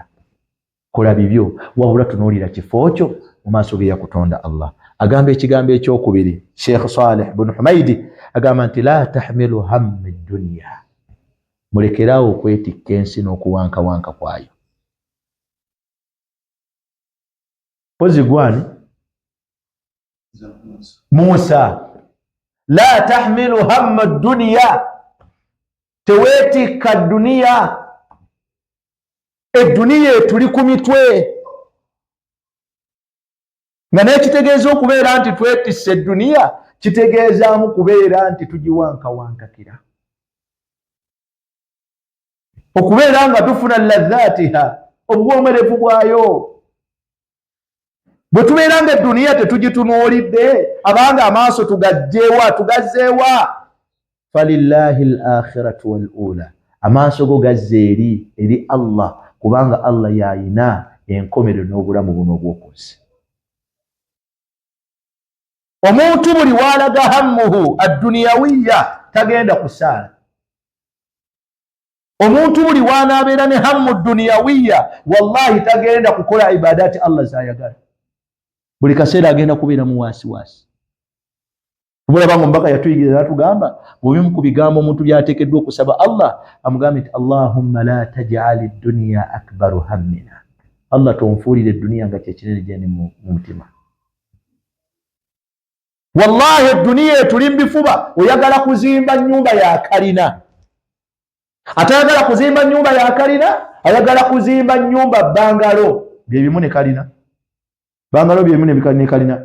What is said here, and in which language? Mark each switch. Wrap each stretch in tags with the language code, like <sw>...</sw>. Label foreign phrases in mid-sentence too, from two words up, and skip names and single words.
<lg>Kola bibyo, wabula tunuulira kifo kyo mu maaso ge yakutonda Allah. Agamba ekigambo ekyokubiri, Sheikh Salih ibn Humaydi agamba nti</lg> <ar>لا تحمل هم الدنيا,</ar> <lg>mulekeraawo okwetikka ensi n'okuwankawanka kwayo. Pozi gwani? Musa.</lg> <ar>لا تحمل هم الدنيا,</ar> <lg>teweetikka duniya. Eduniya etuli ku mitwe, nga n'ekitegeeza okubeera nti twetisse eduniya kitegeezaamu kubeera nti tugiwankawankakira, okubeera nga tufuna ladhaatiha, obwomerevu bwayo. Bwe tubeera nga eduniya tetugitunuulidde, abanga amaaso tugazzeewa,</lg> <ar>فلله الآخرة والأولى,</ar> <lg>amaaso go gazze eri Allah, kubanga Allah yayina enkomero n'obulamu buno obw'okusi. Omuntu buli walaga</lg> <ar>همه الدنيوية</ar> <lg>tagenda kusaala. Omuntu buli wanaabeera ne</lg> <ar>هم دنيوية</ar> <lg>wallahi tagenda kukola ibadati Allah z'ayagala. Buli kaseera agenda kubeera mu waasiwaasi. Bulaba mbaka yatuyigiriza natugamba bw'obimu ku bigambo omuntu byateekeddwa okusaba Allah amugambe nti</lg> <ar>اللهم لا تجعل الدنيا أكبر همنا,</ar> <lg>Allah tonfuulire eduniya nga kyekinene gyendi mu mutima. Wallahi eduniya etuli mbifuba, oyagala kuzimba nnyumba ya kalina, atayagala kuzimba nnyumba ya kalina, ayagala kuzimba nnyumba bangalo byebimu ne kalina, bangalo byebimu ne kalina.</lg>